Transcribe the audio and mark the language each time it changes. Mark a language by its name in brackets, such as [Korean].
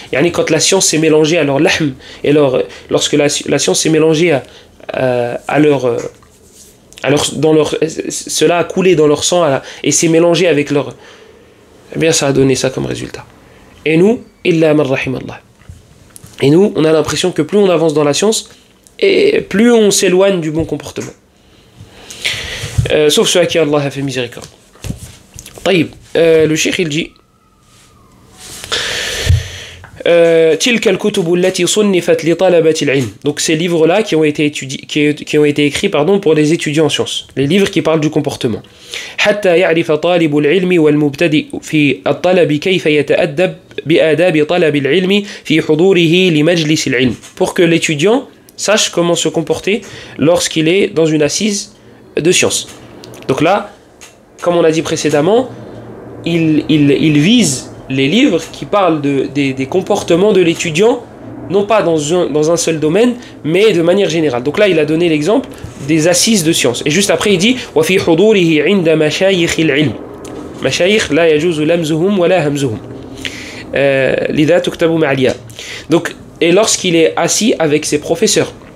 [French] Yani quand la science s'est mélangée à leur lahm, et lorsque la science s'est mélangée cela a coulé dans leur sang et s'est mélangé avec leur... Eh bien, ça a donné ça comme résultat. Et nous, [Arabic] illa man rahimallah. [French] Et nous, on a l'impression que plus on avance dans la science, et plus on s'éloigne du bon comportement. Sauf ceux à qui Allah a fait miséricorde. [Arabic] طيب, [French] le cheikh il dit [Arabic] تلك الكتب التي صنفت لطلبة العلم. [French] Donc ces livres-là qui ont été écrits pour les étudiants en sciences, les livres qui parlent du comportement. [Arabic] حتى يعرف طالب العلم والمبتدئ في الطلب كيف يتأدب بآداب طلب العلم في حضوره لمجلس العلم. [French] Pour que l'étudiant sache comment se comporter lorsqu'il est dans une assise de sciences. Donc là, comme on a dit précédemment, il vise les livres qui parlent des comportements de l'étudiant, non pas dans un seul domaine, mais de manière générale. Donc là, il a donné l'exemple des assises de sciences. Et juste après, il dit [Arabic] وَفِي حُضُورِهِ عِنْدَ مَشَايِخِ الْعِلْمِ. مشايخ لا يجوز لمزهم ولا همزهم. لذا تكتب مع الياء. [French] Donc, et lorsqu'il est assis avec ses professeurs.